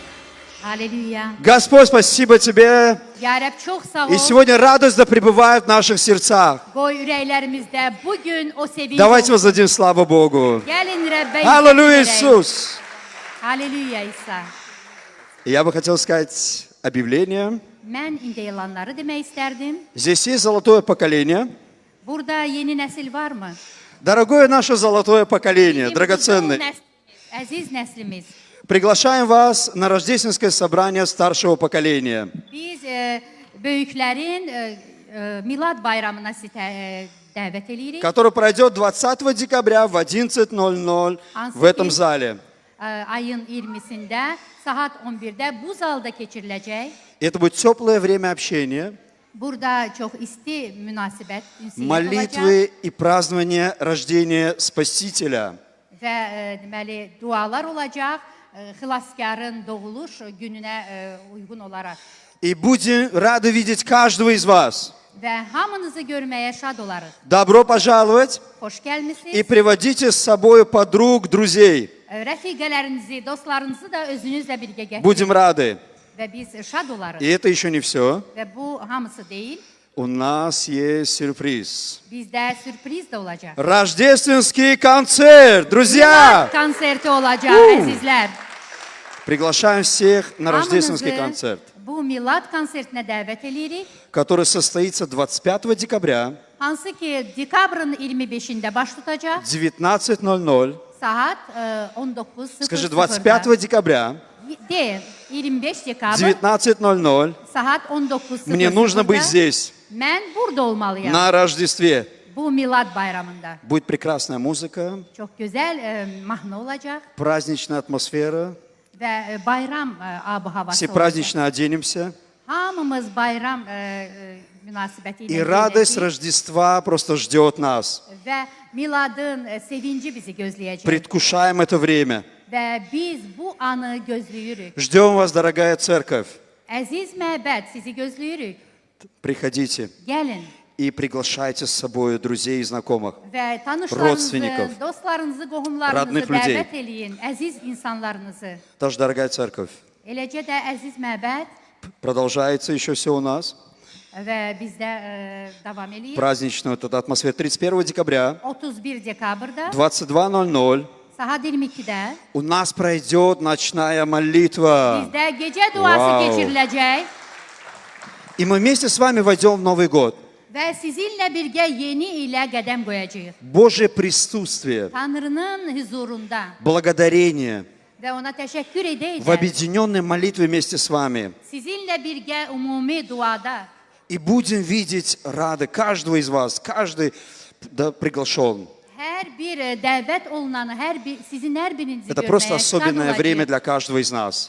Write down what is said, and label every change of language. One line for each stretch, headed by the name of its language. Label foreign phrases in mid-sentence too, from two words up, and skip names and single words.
Russian: Hallelujah. Господь, спасибо Тебе.
Azerbaijani: Ya Rəbb, çox sağ ol.
Russian: И сегодня радость да пребывает в наших сердцах.
Azerbaijani: Qoy ürəklərimizdə bugün o sevinç
Russian: Давайте
Azerbaijani: olsun.
Russian: воздадим славу Богу.
Azerbaijani: Gəlin Rəbbə
Russian: Аллилуйя,
Azerbaijani: izzət verək.
Russian: Иисус!
Azerbaijani: Hallelujah İsa.
Russian: И я бы хотел сказать объявление.
Azerbaijani: Mən indi elanları demək istərdim.
Russian: Здесь есть золотое поколение,
Azerbaijani: Burada yeni nesil var mı?
Russian: Дорогое наше золотое поколение,
Azerbaijani: Bizim bu
Russian: драгоценное,
Azerbaijani: neslimiz, aziz neslimiz.
Russian: приглашаем вас на рождественское собрание старшего поколения,
Azerbaijani: Biz böyüklərin Milad bayramına sizi dəvət edirik.
Russian: который пройдет 20 декабря в 11:00 в этом зале.
Azerbaijani: Ayın 20-sində saat 11-də bu zalda keçiriləcək.
Russian: Это будет теплое время общения,
Azerbaijani: Burada çox isti münasibət, ünsiyyət olacaq
Russian: молитвы и празднование рождения Спасителя.
Azerbaijani: və deməli dualar olacaq xilaskarın doğuluş gününə uyğun olaraq.
Russian: И будем rады видеть каждого из вас.
Azerbaijani: Və hamınızı görməyə şad olarıq.
Russian: Добро пожаловать
Azerbaijani: Xoş
Russian: и
Azerbaijani: gəlmisiniz.
Russian: приводите с собой подруг, друзей.
Azerbaijani: Rəfiqələrinizi, dostlarınızı da özünüzlə birgə gətirin.
Russian: Будем рады.
Azerbaijani: Və biz şad olarıq.
Russian: И это еще не все.
Azerbaijani: Və bu hamısı deyil.
Russian: У нас есть сюрприз.
Azerbaijani: Bizdə sürpriz də olacaq.
Russian: Рождественский концерт, друзья!
Azerbaijani: Konserti olacaq, əzizlər.
Russian: Приглашаем всех на рождественский концерт,
Azerbaijani: Bu Milad konsertinə dəvət edirik.
Russian: который состоится 25 декабря
Azerbaijani: Hansı ki dekabrın 25-də baş tutacaq.
Russian: 19:00.
Azerbaijani: Saat 19:00.
Russian: Скажи, 25 декабря
Azerbaijani: De, 25 dekabr
Russian: 19:00
Azerbaijani: saat 19:00.
Russian: мне нужно быть здесь
Azerbaijani: Mən burada olmalıyam.
Russian: на Рождестве.
Azerbaijani: Bu Milad bayramında.
Russian: Будет прекрасная музыка,
Azerbaijani: Çox gözəl mahnı olacaq
Russian: праздничная атмосфера.
Azerbaijani: və bayram ab-havası
Russian: Все
Azerbaijani: olacaq.
Russian: празднично оденемся.
Azerbaijani: Hamımız bayram münasibəti
Russian: И
Azerbaijani: ilə
Russian: радость
Azerbaijani: geyinəcəyik
Russian: Рождества просто ждет нас.
Azerbaijani: və Miladın sevinci bizi gözləyəcək.
Russian: Предвкушаем это время.
Azerbaijani: Və biz bu anı gözləyirik.
Russian: Ждем вас, дорогая церковь.
Azerbaijani: Əziz məbəd, sizi gözləyirik.
Russian: Приходите
Azerbaijani: Gəlin
Russian: и приглашайте с собой друзей и знакомых.
Azerbaijani: və
Russian: Родственников,
Azerbaijani: tanışlarınızı, dostlarınızı, qohumlarınızı
Russian: родных людей.
Azerbaijani: dəvət eləyin, əziz insanlarınızı.
Russian: Тоже, дорогая церковь,
Azerbaijani: Eləcə də əziz məbəd
Russian: продолжается еще все у нас.
Azerbaijani: və bizdə davam eləyir.
Russian: Праздничную вот эту атмосферу. 31 декабря,
Azerbaijani: 31 dekabrda
Russian: 22:00
Azerbaijani: saat 22-də
Russian: у нас пройдет ночная молитва.
Azerbaijani: bizdə gecə duası Wow. keçiriləcək
Russian: И мы вместе с вами войдем в Новый год.
Azerbaijani: və sizinlə birgə yeni ilə qədəm qoyacağıq.
Russian: Божье присутствие,
Azerbaijani: Tanrının huzurunda
Russian: благодарение
Azerbaijani: və ona təşəkkür
Russian: в
Azerbaijani: edək.
Russian: объединенной молитве вместе с вами.
Azerbaijani: Sizinlə birgə ümumi duada
Russian: И будем видеть рады каждого из вас, каждый приглашен.
Azerbaijani: hər bir dəvət olunanı, sizin hər birinizi
Russian: Это просто
Azerbaijani: görməyə şad
Russian: особенное время
Azerbaijani: olacağıq.
Russian: для каждого из нас.